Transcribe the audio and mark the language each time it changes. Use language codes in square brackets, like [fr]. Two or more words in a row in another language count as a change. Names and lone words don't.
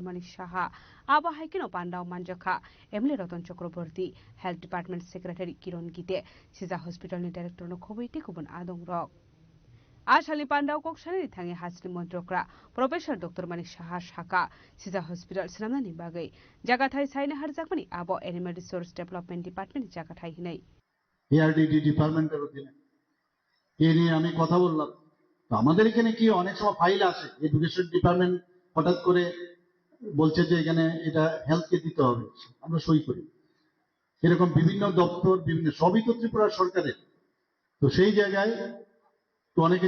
[trp] Manik Shaha Aba Haikino Pandao Manjaka MLA Ratan Chakraborty [en] Health Department Secretary [trp] Kiron Gite Shija Hospital ni Director no Khobaiti Kubun Adong Rock Ashali Pandao Kokshani Tangi Hasni Montrokra, [en] Professor Dr. [trp] Manik Shahar Shaka, Shija Hospital Sinamani Bagai, Jagathai Saine Harjakmani, Abo Animal Resource Development Department Jagathai Hinai. [bn] ARDD Department এর অধীনে এই নিয়ে আমি কথা বললাম তো আমাদের এখানে কি অনেক সময় ফাইল আসে [en] education department [bn] হঠাৎ করে বলছে যে এখানে এটা হেলথকে দিতে হবে আমরা সই করি এরকম বিভিন্ন দপ্তর বিভিন্ন সবই তো ত্রিপুরা সরকারের তো সেই জায়গায় তো অনেকে